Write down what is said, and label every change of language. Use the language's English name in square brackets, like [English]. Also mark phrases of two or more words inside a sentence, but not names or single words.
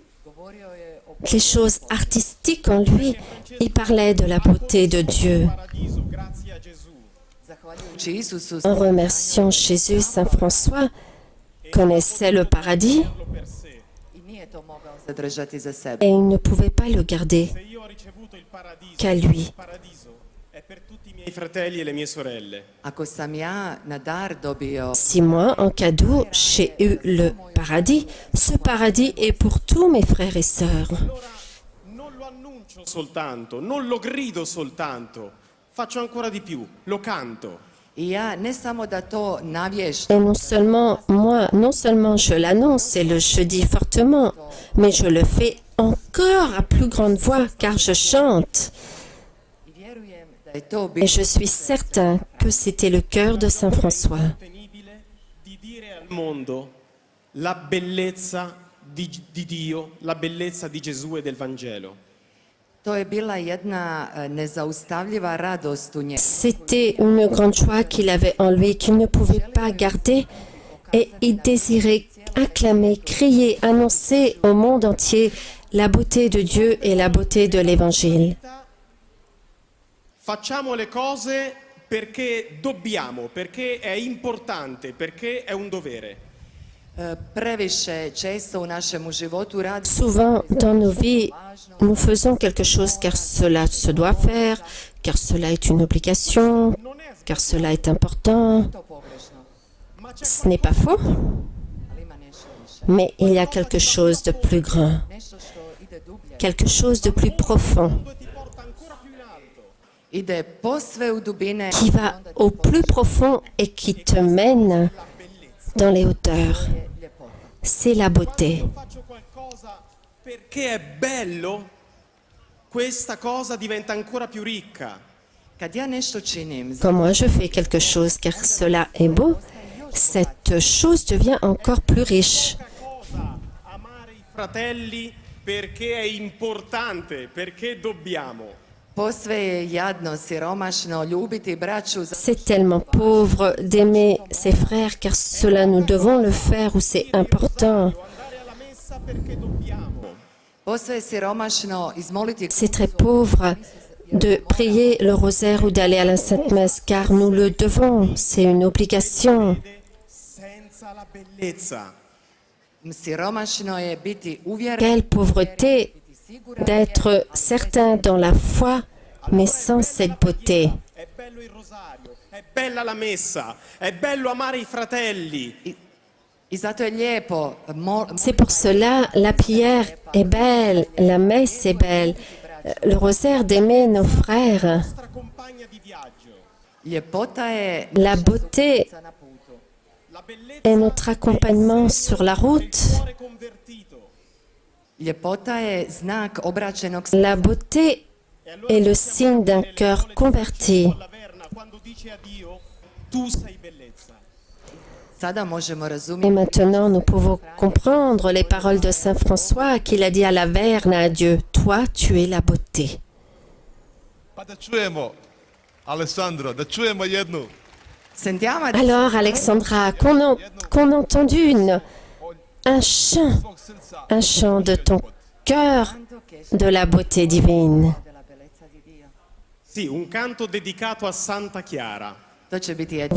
[Croatian] govorio je o [French] les choses artistiques en lui. Il parlait de la beauté de Dieu. [Italian] Paradiso, grazie a Gesù. [Croatian] zahvaljujući Isusu [French] En remerciant Jésus, Saint François connaissait le paradis [Italian] Per sé. [Croatian] i nije to mogao zadržati za sebe. [French] et il ne pouvait pas le garder [Italian] Se io ho ricevuto il paradiso, [French] qu'à lui. [Italian] il paradiso è per tutti i miei fratelli e le mie sorelle. [Croatian] Ako sam ja na dar dobio [French] Si moi, en cadeau, j'ai eu le paradis, ce paradis est pour tous mes frères et sœurs. [Italian] Allora non lo annuncio soltanto, non lo grido soltanto, faccio ancora di più, lo canto. [Croatian] i ja ne samo da to navještam, [French] Et non seulement moi, non seulement je l'annonce et je dis fortement, mais je le fais encore à plus grande voix car je chante. [Croatian] i vjerujem da je to [French] Et [Croatian] bilo [French] je suis certain que c'était le cœur de Saint François. [Italian] Incontenibile di dire al mondo la bellezza di Dio, la bellezza di Gesù e del Vangelo. [Croatian] To je bila jedna nezaustavljiva radost u njemu. [French] C'était une grande joie qu'il avait en lui, qu'il ne pouvait pas garder, et il désirait acclamer, crier, annoncer au monde entier la beauté de Dieu et la beauté de l'Évangile. [Italian] Facciamo le cose perché dobbiamo, perché è importante, perché è un dovere. [Croatian] Previše često u našemu životu radimo [French] Souvent, dans nos vies, nous faisons quelque chose car cela se doit faire, car cela est une obligation, car cela est important. [Croatian] to pogrešno, [Italian] Ma c'è [French] Ce n'est pas faux, [Croatian] ali ima nešto više. [French] mais il y a quelque chose de plus grand, [Croatian] Nešto što ide dublje, [French] quelque chose de plus profond, [Italian] e ti porta ancora più in alto. [Croatian] ide posve u dubine [French] qui va au plus profond et qui te mène dans les hauteurs. [Croatian] je ljepota. [French] C'est la beauté. [Italian] Io faccio qualcosa perché è bello, questa cosa diventa ancora più ricca. [Croatian] Kad ja nešto činim, [French] Quand moi je fais quelque chose car cela est beau, cette chose devient encore plus riche. [Italian] Cosa amare i fratelli perché è importante, perché dobbiamo. [Croatian] posve je jadno, siromašno ljubiti braću za [French] C'est tellement pauvre d'aimer ses frères car cela nous devons le faire ou c'est important. [Italian] Andare alla messa perché dobbiamo. [Croatian] posve je siromašno izmoliti [French] C'est très pauvre de prier le rosaire ou d'aller à la Sainte Messe car nous le devons, c'est une obligation. [Italian] Senza la bellezza. [Croatian] siromašno je biti uvjeren, [French] Quelle pauvreté [Croatian] biti siguran [French] d'être certain dans la foi mais sans cette beauté. [Italian] È bello il rosario, è bella la messa, è bello amare i fratelli. [Croatian] i zato je lijepo [French] C'est pour cela la prière est belle, la messe est belle, le rosaire d'aimer nos frères. [Italian] Nostra compagna di viaggio. [Croatian] ljepota je [French] La beauté [Croatian] na putu. [Italian] La bellezza [French] est notre accompagnement sur la route. [Italian] cuore convertito. [Croatian] Ljepota je znak obraćenog [French] La beauté est le signe d'un cœur converti. [Italian] La Verna quando dice a Dio tu sei bellezza. [Croatian] Sada možemo [French] Et [Croatian] razumjeti [French] maintenant, nous pouvons comprendre les paroles de Saint François qu'il a dit à la Verne, à Dieu, toi, tu es la beauté. [Croatian] Pa da čujemo, Alessandro, da čujemo jednu. [Italian] Sentiamo [French] Alors, Alexandra, qu'on a entendu un chant de ton cœur de la beauté divine. [Italian] della bellezza di Dio. Sì, un canto dedicato a Santa Chiara. [Croatian] To će biti jedno.